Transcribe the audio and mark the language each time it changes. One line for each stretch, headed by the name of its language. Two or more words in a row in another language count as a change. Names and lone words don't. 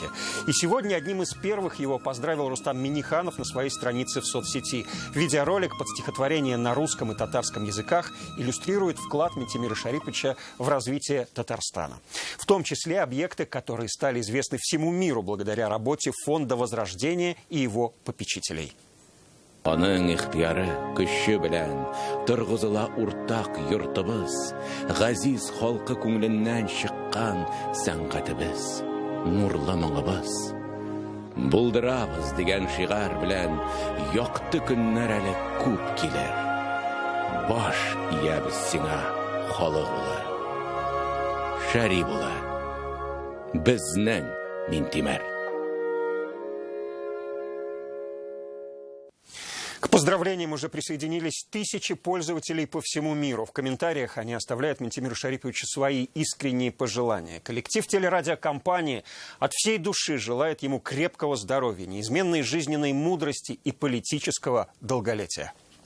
Russian: И сегодня одним из первых его поздравил Рустам Минниханов на своей странице в соцсети. Видеоролик под стихотворение на русском и татарском языках иллюстрирует вклад Ментимира Шариповича в развитие Татарстана. В том числе объекты, которые стали известны всему миру благодаря работе Фонда Возрождения и его попечителей.
Tatar: Аның ихтияры көче белән торгызыла уртак йортыбыз, газиз халкы күңленнән чыккан сәнгатебез, нурлы моңыбыз. Булдырабыз дигән шигар белән якты көннәр әле күп килер. Баш иябез сиңа халык улы, Шәриф улы, безнең Ментимер.
Russian: К поздравлениям уже присоединились тысячи пользователей по всему миру. В комментариях они оставляют Ментимиру Шариповичу свои искренние пожелания. Коллектив телерадиокомпании от всей души желает ему крепкого здоровья, неизменной жизненной мудрости и политического долголетия.